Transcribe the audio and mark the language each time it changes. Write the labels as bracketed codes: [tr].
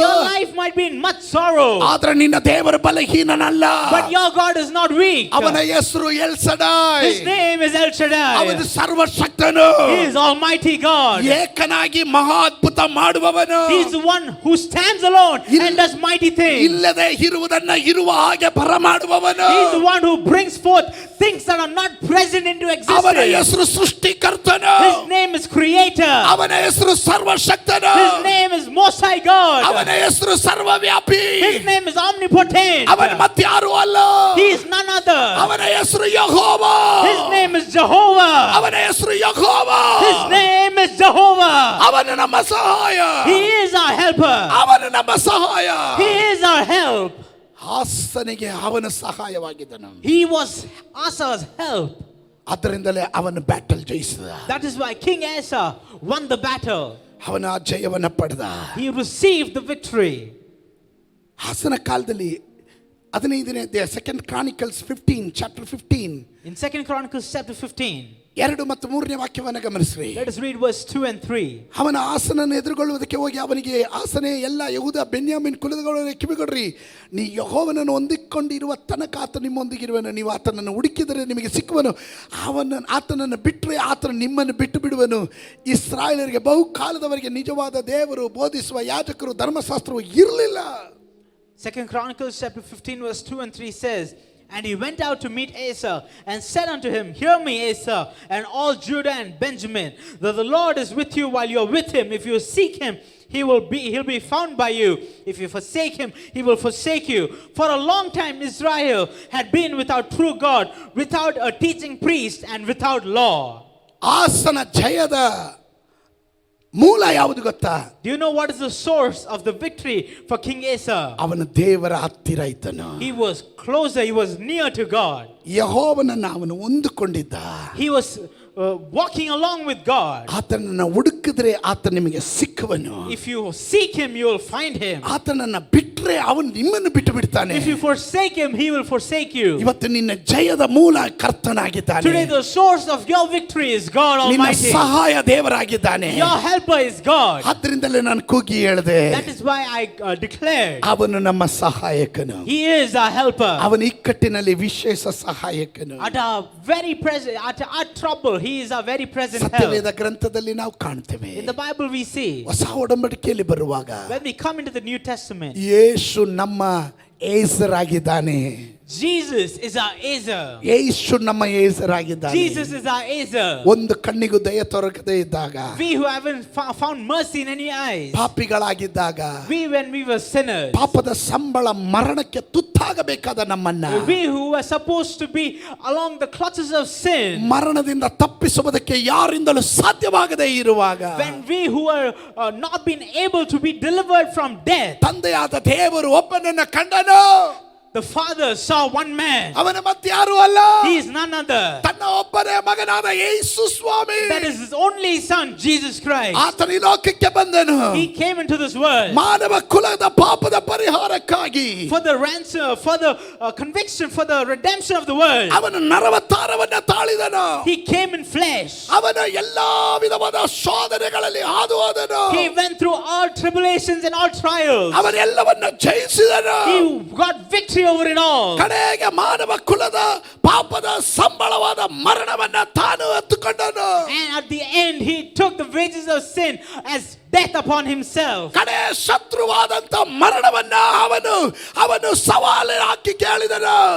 [en] Your life might be in much sorrow. [kn] ಆದ್ರೆ ನಿನ್ನ ದೇವರು ಬಲಹೀನನಲ್ಲ. [en] But your God is not weak. [kn] ಅವನ ಹೆಸರು L Shaddai. [en] His name is El Shaddai. [kn] ಅವನು ಸರ್ವಶಕ್ತನು, [en] He is Almighty God. [kn] ಏಕನಾಗಿ ಮಹಾ ಅದ್ಭುತ ಮಾಡುವವನು, [en] He is the one who stands alone and does mighty things. [kn] ಇಲ್ಲದೆ ಇರುವುದನ್ನ ಇರುವ ಹಾಗೆ ಬರಮಾಡುವವನು, [en] He is the one who brings forth things that are not present into [kn] ಅವನ [en] existence. [kn] ಹೆಸರು ಸೃಷ್ಟಿಕರ್ತನು, [en] His name is Creator. [kn] ಅವನ ಹೆಸರು ಸರ್ವಶಕ್ತನು, [en] His name is Most High God. [kn] ಅವನ ಹೆಸರು ಸರ್ವವ್ಯಾಪಿ, [en] His name is omnipotent. [kn] ಅವನ ಮತ್ಯಾರು ಅಲ್ಲ, [en] He is none other. [kn] ಅವನ ಹೆಸರು ಯೆಹೋವಾ, [en] His name is Jehovah. [kn] ಅವನ ಹೆಸರು ಯೆಹೋವಾ, [en] His name is Jehovah. [kn] ಅವನು ನಮ್ಮ ಸಹಾಯ, [en] He is our helper. [kn] ಅವನು ನಮ್ಮ ಸಹಾಯ. [en] He is our help. [kn] ಆಸನಿಗೆ ಅವನ ಸಹಾಯವಾಗಿದ್ದನು. [en] He was Asa's help. [kn] ಅದರಿಂದಲೇ ಅವನು battle ಜಯಿಸಿದ. [en] That is why King Asa won the battle. [kn] ಅವನ ಆ ಜಯವನ್ನು ಪಡೆದ. [en] He received the victory. [kn] ಆಸನ ಕಾಲದಲ್ಲಿ 15ನೇ ಅಧ್ಯಾಯ, 2 Chronicles 15 chapter 15 [en] In 2 Chronicles chapter 15, [kn] 2 ಮತ್ತು 3ನೇ ವಾಕ್ಯವನ್ನು ಗಮನಿಸ್ರಿ. [en] let us read verse 2 and 3. [kn] ಅವನ ಆಸನನ್ನು ಎದುರುಗೊಳ್ಳುವುದಕ್ಕೆ ಹೋಗಿ ಅವನಿಗೆ, ಆಸನೆ ಎಲ್ಲ ಯಹೂದ ಬೆನ್ಯಾಮಿನ್ ಕುಲದವರೇ ಕಿವಿಗೊಡ್ರಿ, ನೀ ಯೆಹೋವನನ್ನು ಹೊಂದಿಕೊಂಡಿರುವ ತನಕ ಆತ ನಿಮ್ಮೊಂದಿಗಿರುವನು, ನೀವು ಆತನನ್ನು ಹುಡುಕಿದರೆ ನಿಮಗೆ ಸಿಕ್ಕುವನು, ಆತನನ್ನು ಬಿಟ್ಟರೆ ಆತನು ನಿಮ್ಮನ್ನು ಬಿಟ್ಟು ಬಿಡುವನು. ಇಸ್ರಾಯೇಲರಿಗೆ ಬಹುಕಾಲದವರೆಗೆ ನಿಜವಾದ ದೇವರು ಬೋಧಿಸುವ ಯಾಜಕರು ಧರ್ಮಶಾಸ್ತ್ರವು ಇರಲಿಲ್ಲ. [en] 2 Chronicles chapter 15 verse 2 and 3 says, And he went out to meet Asa and said unto him, Hear me, Asa, and all Judah and Benjamin, that the Lord is with you while you are with him. If you seek him, he'll be found by you. If you forsake him, he will forsake you. For a long time Israel had been without true God, without a teaching priest, and without law. [kn] ಆಸನ ಜಯದ ಮೂಲ ಯಾವುದು ಗೊತ್ತಾ? [en] Do you know what is the source of the victory for King Asa? [kn] ಅವನ ದೇವರ ಹತ್ತಿರ ಇದ್ದನು. [en] He was closer, he was near to God. [kn] ಯೆಹೋವನನ್ನು ಅವನು ಹೊಂದಿಕೊಂಡಿದ್ದ. [en] He was walking along with God. [kn] ಆತನನ್ನು ಹುಡುಕಿದ್ರೆ ಆತ ನಿಮಗೆ ಸಿಕ್ಕುವನು. [en] If you seek him, you will find him. [kn] ಆತನನ್ನು ಬಿಟ್ರೆ ಅವನು ನಿಮ್ಮನ್ನು ಬಿಟ್ಟು ಬಿಡ್ತಾನೆ. [en] If you forsake him, he will forsake you. [kn] ಇವತ್ತು ನಿನ್ನ ಜಯದ ಮೂಲ ಕರ್ತನಾಗಿದ್ದಾನೆ. [en] Today the source of your victory is God [kn] ನಿನ್ನ [en] Almighty. [kn] ಸಹಾಯ ದೇವರಾಗಿದ್ದಾನೆ. [en] Your helper is God. [kn] ಆದ್ರಿಂದಲೇ ನಾನು ಕೂಗಿ ಹೇಳಿದೆ, [en] That is why I declared, [kn] ಅವನು ನಮ್ಮ ಸಹಾಯಕನು. [en] he is our helper. [kn] ಅವನ ಇಕ್ಕಟ್ಟಿನಲ್ಲಿ ವಿಶೇಷ ಸಹಾಯಕನು. [en] At our very present, at our trouble, he is our very present help. [kn] ಸತ್ಯವೇದ ಗ್ರಂಥದಲ್ಲಿ ನಾವು ಕಾಣ್ತೇವೆ. [en] In the Bible we see, [kn] ಹೊಸ ಒಡಂಬಡಿಕೆಯಲ್ಲಿ ಬರುವಾಗ [en] when we come into the New Testament, [kn] ಯೇಸು ನಮ್ಮ ಏಸರಾಗಿದ್ದಾನೆ. [en] Jesus is our Asa. [kn] ಯೇಸು ನಮ್ಮ ಏಸರಾಗಿದ್ದಾನೆ. [en] Jesus is our Asa. [kn] ಒಂದು ಕಣ್ಣಿಗೂ ದಯ ತೋರಕದೇ ಇದ್ದಾಗ, [en] We who haven't found mercy in any eyes, [kn] ಪಾಪಿಗಳಾಗಿದ್ದಾಗ, [en] when we were sinners, [kn] ಪಾಪದ ಸಂಬಳ ಮರಣಕ್ಕೆ ತುತ್ತಾಗಬೇಕಾದ ನಮ್ಮನ್ನ [en] we who were supposed to be along the clutches of sin, [kn] ಮರಣದಿಂದ ತಪ್ಪಿಸುವುದಕ್ಕೆ ಯಾರಿಂದಲೂ ಸಾಧ್ಯವಾಗದೇ ಇರುವಾಗ, [en] when we who were not been able to be delivered from death, [kn] ತಂದೆಯಾದ ದೇವರು ಒಬ್ಬನನ್ನ ಕಂಡನು. [en] the Father saw one man. [kn] ಅವನ ಮತ್ಯಾರು ಅಲ್ಲ, [en] He is none other. [kn] ತನ್ನ ಒಬ್ಬನೇ ಮಗನಾದ ಯೇಸು ಸ್ವಾಮಿ. [en] That is his only son, Jesus Christ. [kn] ಆತನು ಈ ಲೋಕಕ್ಕೆ ಬಂದನು [en] He came into this world [kn] ಮಾನವ ಕುಲದ ಪಾಪದ ಪರಿಹಾರಕ್ಕಾಗಿ. [en] for the ransom, for the conviction, for the redemption of the world. [kn] ಅವನು ನರವತಾರವನ್ನ ತಾಳಿದನು. [en] He came in flesh. [kn] ಅವನ ಎಲ್ಲಾ ವಿಧವಾದ ಶೋಧನೆಗಳಲ್ಲಿ ಹಾದು ಹೋದನು. [en] He went through all tribulations and all trials. [kn] ಅವನೆಲ್ಲವನ್ನ ಜಯಿಸಿದನು. [en] He got victory over it all. [kn] ಕಡೆಗೆ ಮಾನವ ಕುಲದ ಪಾಪದ ಸಂಬಳವಾದ ಮರಣವನ್ನ ತಾನು ಎತ್ತುಕೊಂಡನು. [en] And at the end, he took the wages of sin as death upon himself. [kn] ಕಡೆ ಶತ್ರುವಾದಂತ ಮರಣವನ್ನ ಅವನು ಸವಾಲು ಹಾಕಿ ಕೇಳಿದನು.